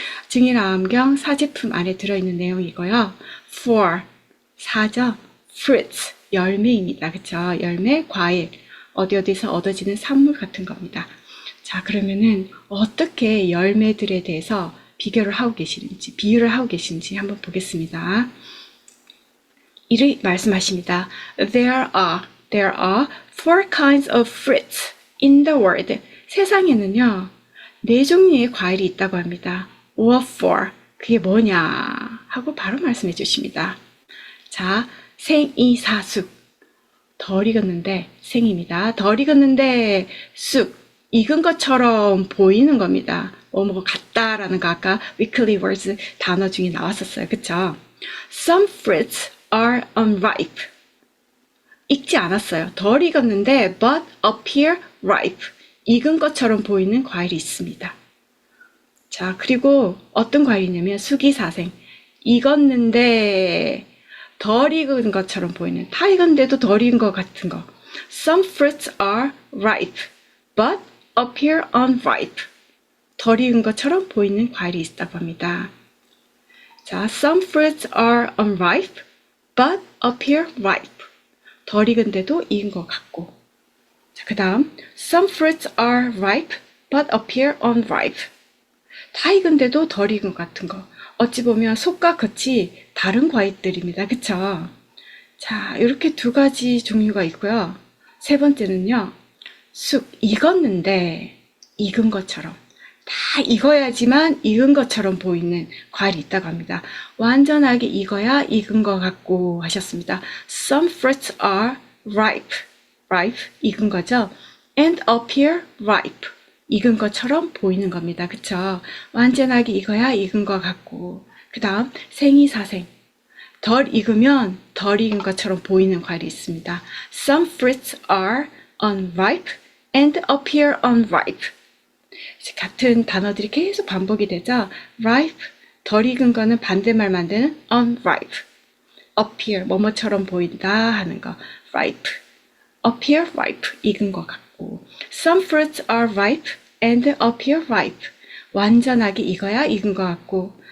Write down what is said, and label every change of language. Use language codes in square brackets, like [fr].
[ko] 증일아함경 사제품 안에 들어있는 내용이고요. four, 사죠. fruits, 열매입니다. 그쵸? 열매, 과일, 어디서 얻어지는 산물 같은 겁니다. 자, 그러면은 어떻게 열매들에 대해서 비교를 하고 계시는지, 비유를 하고 계시는지 한번 보겠습니다. 이를 말씀하십니다. [en] There are four kinds of fruits in the world. [ko] 세상에는요, 4종류의 과일이 있다고 합니다. [en] What for? [ko] 그게 뭐냐? 하고 바로 말씀해 주십니다. 자, 생이사숙. 덜 익었는데 생입니다. 덜 익었는데 쑥, 익은 것처럼 보이는 겁니다. 뭐뭐 같다라는 거 아까 weekly words 단어 중에 나왔었어요. 그쵸? [en] Some fruits are unripe. [ko] 익지 않았어요. 덜 익었는데 [en] but appear ripe. [ko] 익은 것처럼 보이는 과일이 있습니다. 자, 그리고 어떤 과일이냐면 수기사생. 익었는데 덜 익은 것처럼 보이는, 다 익은데도 덜 익은 것 같은 거. [en] Some fruits are ripe, but appear unripe. [ko] 덜 익은 것처럼 보이는 과일이 있다고 합니다. [en] 자, some fruits are unripe, but appear ripe. [ko] 덜 익은데도 익은 것 같고. 자, 그 다음, [en] some fruits are ripe, but appear unripe. [ko] 다 익은데도 덜 익은 것 같은 거. 어찌 보면 속과 겉이 다른 과일들입니다. 그쵸? 자, 이렇게 두 가지 종류가 있고요. 세 번째는요, 쑥, 익었는데 익은 것처럼. 다 익어야지만 익은 것처럼 보이는 과일이 있다고 합니다. 완전하게 익어야 익은 것 같고 하셨습니다. [en] Some fruits are ripe, [ko] 익은 거죠. [en] And appear ripe, [ko] 익은 것처럼 보이는 겁니다. 그쵸? 완전하게 익어야 익은 것 같고. 그 다음 생이사생, 덜 익으면 덜 익은 것처럼 보이는 과일이 있습니다. [en] Some fruits are unripe and appear unripe. [ko] 같은 단어들이 계속 반복이 되죠. ripe, 덜 익은 거는 반대말 만드는 unripe. appear, 뭐뭐처럼 보인다 하는 거. ripe, [en] appear ripe, [ko] 익은 것 같고. [en] Some fruits are ripe and appear ripe. [ko] 완전하게 익어야 익은 것 같고.